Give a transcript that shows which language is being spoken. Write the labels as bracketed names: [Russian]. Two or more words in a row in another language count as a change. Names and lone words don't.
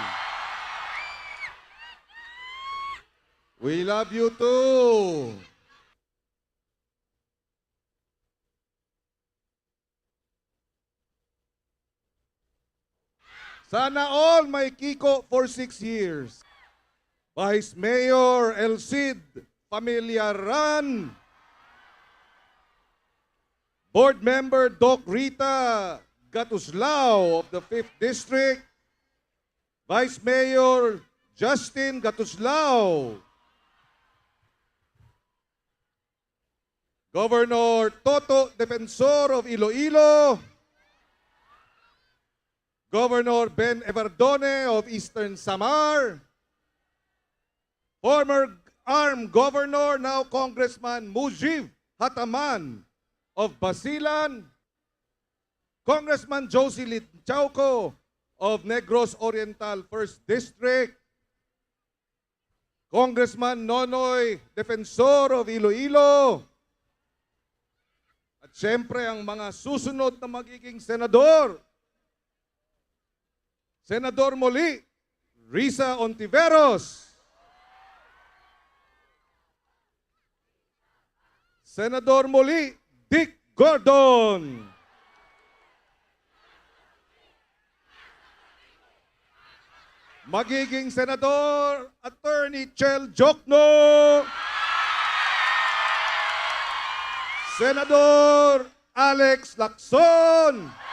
[English] We love you too! [Filipino] Sana all may Kiko [English] for 6 years. Vice Mayor Elcid Familiaran. Board Member Doc Rita Gatuslao of the 5th District. Vice Mayor Justin Gatuslao. Governor Toto Defensor of Iloilo. Governor Ben Everdone of Eastern Samar. Former ARM Governor, now Congressman Mujib Hataman of Basilan. Congressman Josie Litchauco of Negros Oriental 1st District. Congressman Nonoy Defensor of Iloilo. [Filipino] At siyempre ang mga susunod na magiging senador. Senador Muli, Risa Ontiveros. Senador Muli, Dick Gordon. Magiging Senador Attorney Chel Jokno. Senador Alex Lacson.